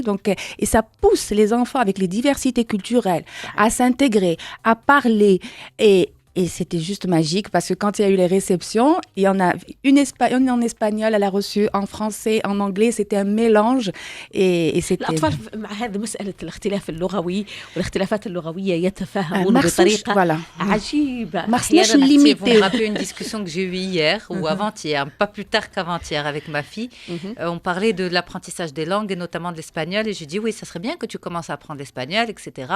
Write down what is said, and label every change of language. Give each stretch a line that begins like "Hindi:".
French: Donc, et ça pousse les enfants avec les diversités culturelles à s'intégrer, à parler. Et c'était juste magique parce que quand il y a eu les réceptions, il y en a une en espagnol, elle a reçu en français, en anglais, c'était un mélange et c'était...
Arabic: الأطفال مع هذه مسألة الاختلاف اللغوي والاختلافات اللغوية يتفاهمون بطريقة عجيبة.
French: Vous me rappelez une discussion que j'ai eue hier ou avant-hier, pas plus tard qu'avant-hier avec ma fille. On parlait de l'apprentissage des langues et notamment de l'espagnol et je dis oui, ça serait bien que tu commences à apprendre l'espagnol, etc.